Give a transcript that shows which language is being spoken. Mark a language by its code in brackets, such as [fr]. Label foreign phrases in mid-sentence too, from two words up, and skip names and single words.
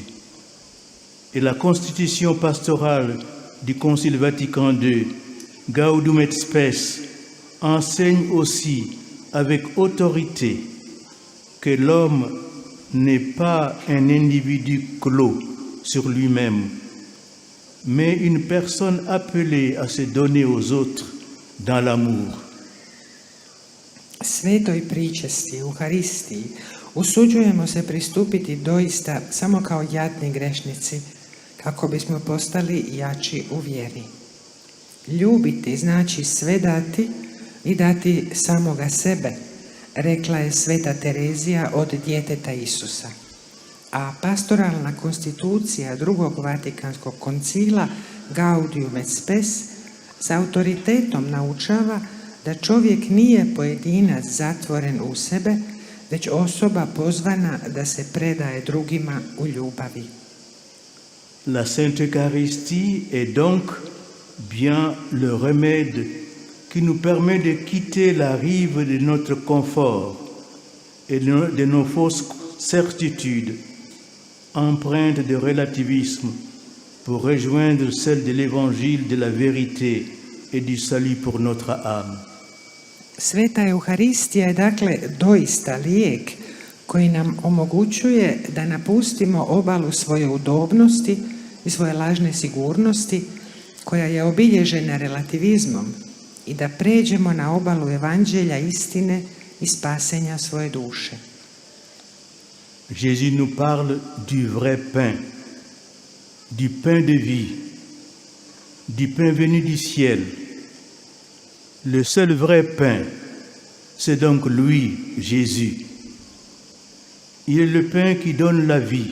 [fr] Et la constitution pastorale du Concile Vatican II, Gaudium et Spes, enseigne aussi avec autorité que l'homme n'est pas un individu clos sur lui-même, mais une personne appelée à se donner aux autres dans l'amour. [hr] Svetoj pričesti, Euharistiji, usuđujemo se pristupiti doista samo kao jadni grešnici, kako bismo postali jači u vjeri. Ljubiti znači sve dati i dati samoga sebe, rekla je Sveta Terezija od djeteta Isusa. A pastoralna konstitucija drugog Vatikanskog koncila Gaudium et Spes s autoritetom naučava da čovjek nije pojedinac zatvoren u sebe, već osoba pozvana da se predaje drugima u ljubavi. [fr] La Sainte Eucharistie est donc bien le remède qui nous permet de quitter la rive de notre confort et de nos fausses certitudes, empreintes de relativisme, pour rejoindre celle de l'évangile de la vérité et du salut pour notre âme. [hr] Sveta Euharistija je dakle doista lijek koji nam omogućuje da napustimo obalu svoje udobnosti i svoje lažne sigurnosti koja je obilježena relativizmom i da pređemo na obalu evanđelja istine i spasenja svoje duše. [fr] Jésus nous parle du vrai pain, du pain de vie, du pain venu du ciel. Le seul vrai pain, c'est donc lui, Jésus. Il est le pain qui donne la vie.